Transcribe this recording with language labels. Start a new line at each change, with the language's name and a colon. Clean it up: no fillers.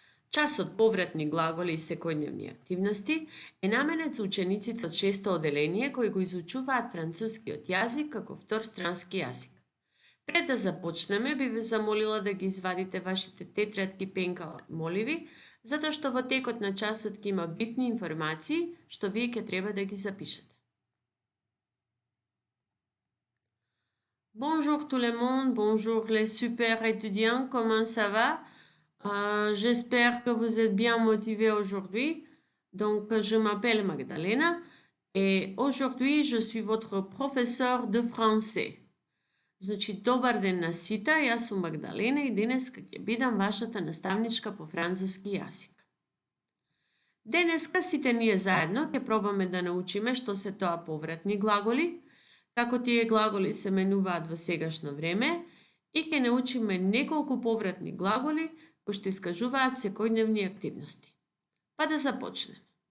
Macedonian: Часот повратни глаголи и секојдневни активности е наменет за учениците од 6-то оделение кои го изучуваат францускиот јазик како втор странски јазик. Пред да започнеме, би ве замолила да ги извадите вашите тетрадки, пенкала и моливи, затоа што во текот на часот ќе има битни информации што вие ќе треба да ги запишете.
French: Bonjour tout le monde, bonjour les super étudiants, comment ça va? J'espère que vous êtes bien motivés aujourd'hui. Donc, je m'appelle Magdalena et aujourd'hui, je suis votre professeur de français.
Macedonian: Значи, добар ден на сите, јас сум Магдалена и денеска ќе бидам вашата наставничка по француски јазик. Денеска сите ние заедно ќе пробаме да научиме што се тоа повратни глаголи, како тие глаголи се менуваат во сегашно време и ќе научиме неколку повратни глаголи кои што искажуваат секојдневни активности. Па да започнеме.